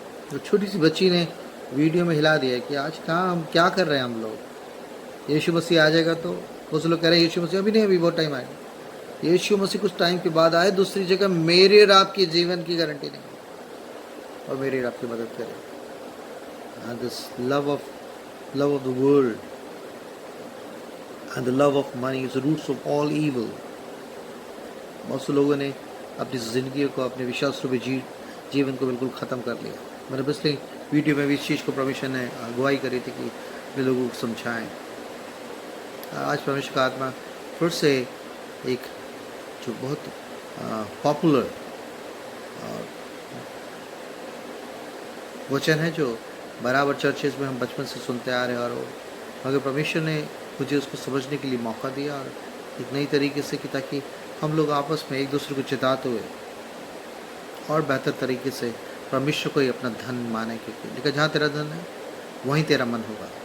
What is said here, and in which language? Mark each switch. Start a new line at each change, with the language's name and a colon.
Hindi: तो छोटी सी बच्ची ने वीडियो में हिला दिया कि आज कहाँ हम क्या कर रहे हैं हम लोग। यीशु मसीह आ जाएगा तो बहुत से लोग कह रहे हैं यीशु मसीह अभी नहीं, अभी बहुत टाइम आएगा। यीशु मसीह कुछ टाइम के बाद आए दूसरी जगह, मेरे और आपके जीवन की गारंटी नहीं, और मेरे और आपकी मदद करें।
English: And this love of the world and the love of money is the roots of all evil.
Hindi: बहुत से लोगों ने अपनी ज़िंदगी को, अपने विश्वास रूपी जीवन को बिल्कुल ख़त्म कर लिया। मैंने पिछले वीडियो में भी इस चीज़ को परमेश्वर ने अगुवाई करी थी कि वे लोगों को समझाएं। आज परमेश्वर का आत्मा फिर से एक जो बहुत पॉपुलर वचन है, जो बराबर चर्चेज में हम बचपन से सुनते आ रहे हैं, और मगर परमेश्वर ने मुझे उसको समझने के लिए मौका दिया, और एक नई तरीके से कि ताकि हम लोग आपस में एक दूसरे को चिताते हुए और बेहतर तरीके से परमेश्वर को ही अपना धन माने, क्योंकि लेकिन जहाँ तेरा धन है वहीं तेरा मन होगा।